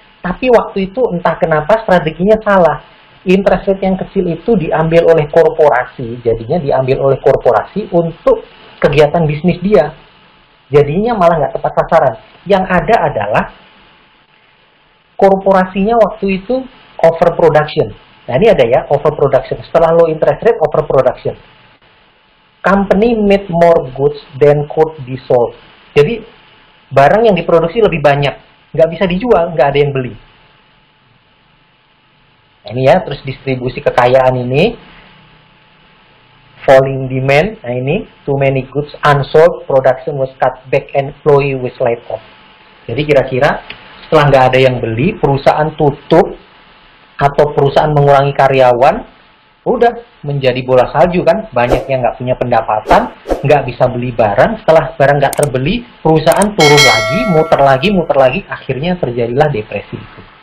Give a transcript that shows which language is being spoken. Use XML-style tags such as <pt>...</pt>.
<id>Tapi waktu itu entah kenapa strateginya salah. Interest rate yang kecil itu diambil oleh korporasi, jadinya diambil oleh korporasi untuk kegiatan bisnis dia. Jadinya malah nggak tepat sasaran. Yang ada adalah korporasinya waktu itu overproduction. Nah ini ada ya, overproduction. Setelah low interest rate, overproduction.</id> <en>Company made more goods than could be sold.</en> <id>Jadi barang yang diproduksi lebih banyak, nggak bisa dijual, nggak ada yang beli. Nah, ini ya, terus distribusi kekayaan ini, falling demand.</id> <en>Nah ini, too many goods unsold, production was cut back, and employee was laid off.</en> <id>Jadi kira-kira setelah nggak ada yang beli, perusahaan tutup atau perusahaan mengurangi karyawan. Udah menjadi bola salju kan, banyak yang nggak punya pendapatan, nggak bisa beli barang. Setelah barang nggak terbeli, perusahaan turun lagi, muter lagi, akhirnya terjadilah depresi itu.</id>